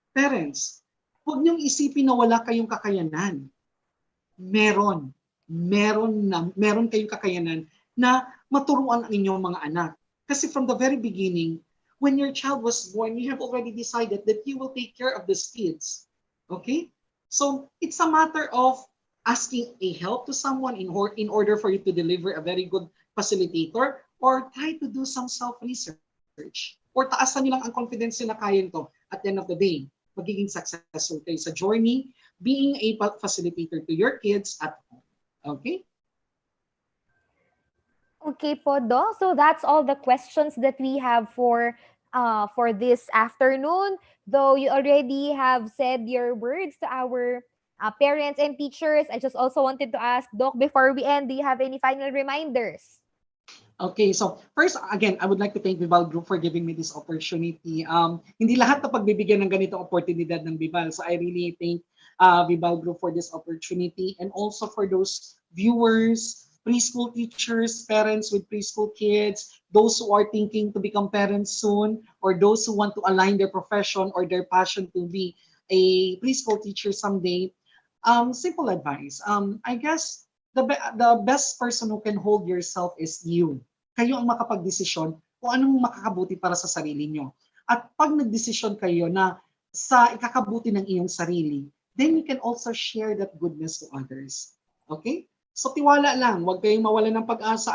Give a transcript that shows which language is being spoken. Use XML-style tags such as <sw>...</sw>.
<tl>Parents, huwag niyong isipin na wala kayong kakayanan. Meron. Meron kayong kakayanan na maturuan ang inyong mga anak.</tl> <en>Kasi from the very beginning, when your child was born, you have already decided that you will take care of these kids. Okay? So it's a matter of asking a help to someone in order for you to deliver a very good facilitator, or try to do some self-research, or</en> <tl>taasan niyo lang ang confidence niyo na kaya to.</tl> <en>At the end of the day,</en> <tl>magiging successful kayo sa journey</tl> <en>being a facilitator to your kids at home. Okay? Okay po, Doc. So that's all the questions that we have for this afternoon. Though you already have said your words to our parents and teachers, I just also wanted to ask, Doc, before we end, do you have any final reminders? Okay, so first, again, I would like to thank Vival Group for giving me this opportunity.</en> <tl>Hindi lahat na pagbibigyan ng ganitong oportunidad ng Vival.</tl> <en>So I really thank Vival Group for this opportunity, and also for those viewers, preschool teachers, parents with preschool kids, those who are thinking to become parents soon, or those who want to align their profession or their passion to be a preschool teacher someday. Simple advice. I guess the best person who can hold yourself is you.</en> <tl>Kayo ang makapagdesisyon kung anong makakabuti para sa sarili nyo. At pag nagdesisyon kayo na sa ikakabuti ng iyong sarili,</tl> <en>then you can also share that goodness to others.</en> <tl>Okay? So tiwala lang, huwag kayong mawalan ng pag-asa.</tl>